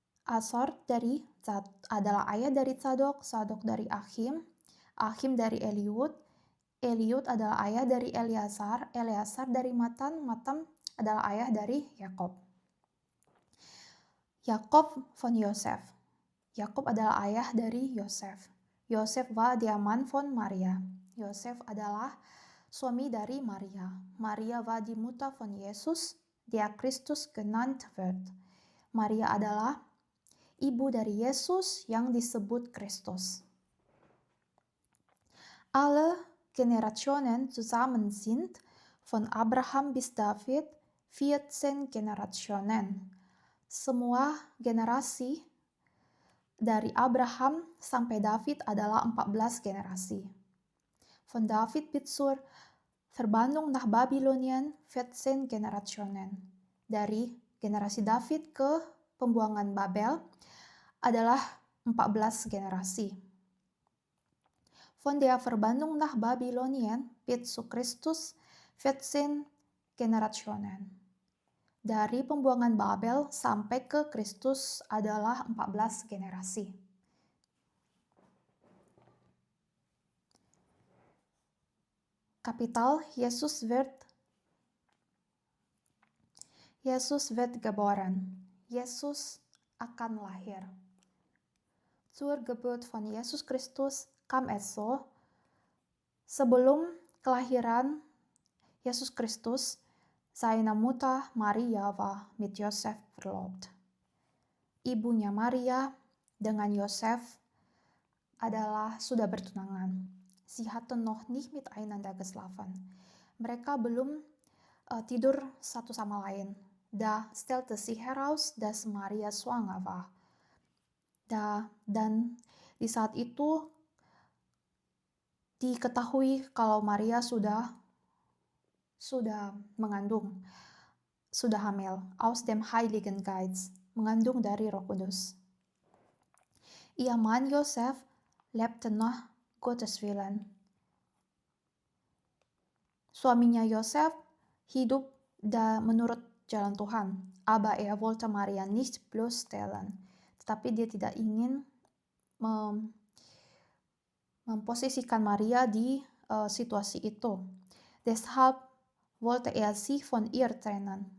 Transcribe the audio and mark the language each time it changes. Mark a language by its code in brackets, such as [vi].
[id] Azor adalah ayah dari Zadok. Zadok dari Achim. Achim dari Eliud. Eliud adalah ayah dari Eleazar. Eleazar dari Matan. Matan adalah ayah dari Yakob. [de] Yakob von Yosef. [id] Yakob adalah ayah dari Yosef. [de] Yosef war der Mann von Maria. [id] Yosef adalah suami dari Maria. [de] Maria war die Mutter von Jesus, der Christus genannt wird. [id] Maria adalah ibu dari Yesus yang disebut Kristus. [de] Alle Generationen zusammen sind von Abraham bis David 14 Generationen. [id] semua generasi dari Abraham sampai David adalah 14 generasi. [de] Von David bis zur Verbannung nach Babylonien 14 Generationen. [id] Dari generasi David ke pembuangan Babel adalah 14 generasi. [de] Von der Verbannung nach Babylonien bis zu Christus 14 Generationen. [id] Dari pembuangan Babel sampai ke Kristus adalah 14 generasi. [de] Kapital Yesus wird geboren. [id] Yesus akan lahir. [de] Zur Geburt von Jesus Christus kam es so. [id] Sebelum kelahiran Yesus Kristus, [de] seine Mutter Maria war mit Josef verlobt. [id] Ibunya Maria dengan Yosef adalah sudah bertunangan. [de] Sie hatten noch nicht miteinander geschlafen. [id] Mereka belum tidur satu sama lain. [de] Da stellte sich heraus, dass Maria schwanger war. [id] Dan di saat itu diketahui kalau Maria sudah mengandung, sudah hamil, [de] aus dem Heiligen Geist, [id] mengandung dari Roh Kudus. [de] Ihr Mann Josef lebte nach Gottes Willen. [id] Suaminya Yosef hidup menurut jalan Tuhan, [de] aber er wollte Maria nicht bloßstellen. [id] Tetapi dia tidak ingin memposisikan Maria di situasi itu. [de] Deshalb wollte er sich von ihr trennen.